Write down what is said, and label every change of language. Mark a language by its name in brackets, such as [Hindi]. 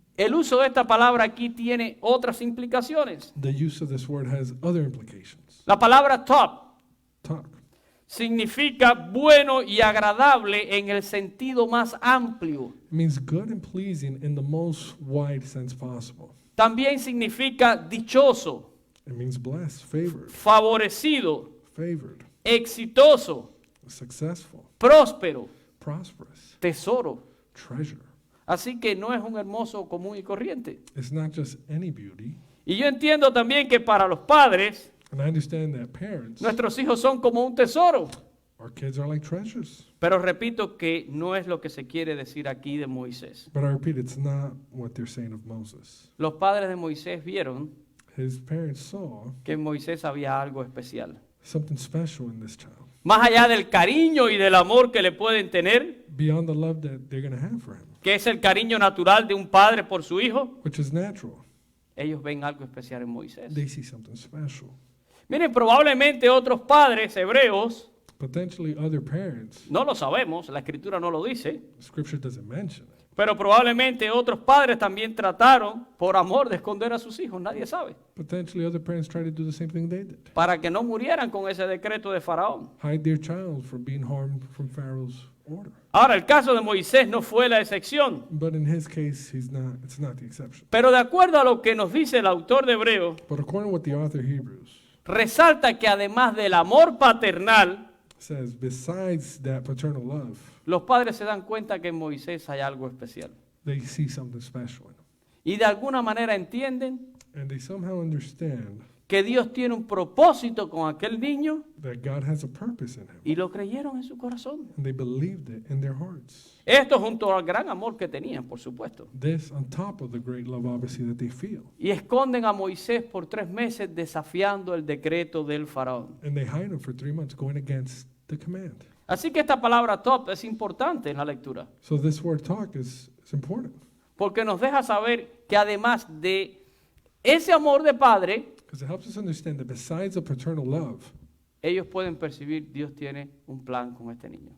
[Spanish] el uso de esta palabra aquí tiene otras implicaciones. [English] The use of this word has other implications. [Spanish] La palabra top [English] Talk. [Spanish] significa bueno y agradable en el sentido más amplio. [English] It means good and pleasing in the most wide sense possible. [Spanish] También significa dichoso, [English] It means blessed, favored, [Spanish] favorecido, [English] favored, [Spanish] exitoso, [English] successful, [Spanish] próspero, [English] prosperous, [Spanish] tesoro. [English] treasure. [Spanish] Así que no es un hermoso común y corriente. [English] It's not just any beauty. [Spanish] Y yo entiendo también que para los padres, [English] And I understand that parents, [Spanish] nuestros hijos son como un tesoro. [English] our kids are like treasures. [Spanish] Pero repito que no es lo que se quiere decir aquí de Moisés. [English] But I repeat, it's not what they're saying of Moses. [Spanish] Los padres de Moisés vieron [English] His parents saw [Spanish] que en Moisés había algo especial. [English] something special in this child. [Spanish] Más allá del cariño y del amor que le pueden tener, [English] Beyond the love that they're going to have for him, [Spanish] que es el cariño natural de un padre por su hijo, [English] which is natural. [Spanish] ellos ven algo especial en Moisés. [English] They see something special. [Spanish] Miren, probablemente otros padres hebreos, [English] Potentially other parents, [Spanish] no lo sabemos, la escritura no lo dice, [English] scripture doesn't mention it. [Spanish] pero probablemente otros padres también trataron por amor de esconder a sus hijos, nadie sabe, [English] Potentially other parents try to do the same thing they did. [Spanish] para que no murieran con ese decreto de Faraón. [English] Hide their child from being harmed from Pharaoh's order. [Spanish] Ahora, el caso de Moisés no fue la excepción, [English] But in his case, it's not the exception. [Spanish] pero de acuerdo a lo que nos dice el autor de Hebreos, [English] But according to what the author of Hebrews [Spanish] resalta que además del amor paternal, [English] says, besides that paternal love, [Spanish] los padres se dan cuenta que en Moisés hay algo especial. [English] they see something special in him. [Spanish] Y de alguna manera entienden [English] And they somehow understand [Spanish] que Dios tiene un propósito con aquel niño [English] that God has a purpose in him. [Spanish] y lo creyeron en su corazón. [English] And they believed it in their hearts. [Spanish] Esto junto al gran amor que tenían, por supuesto. [English] This on top of the great love, obviously, that they feel. [Spanish] Y esconden a Moisés por 3 meses desafiando el decreto del faraón. [English] And they hide him for 3 months, going against the command. [Spanish] Así que esta palabra top es importante en la lectura, [English] So this word talk is important. [Spanish] porque nos deja saber que además de ese amor de padre, [English] Because it helps us understand that besides the paternal love, [Spanish] ellos pueden percibir Dios tiene un plan con este niño.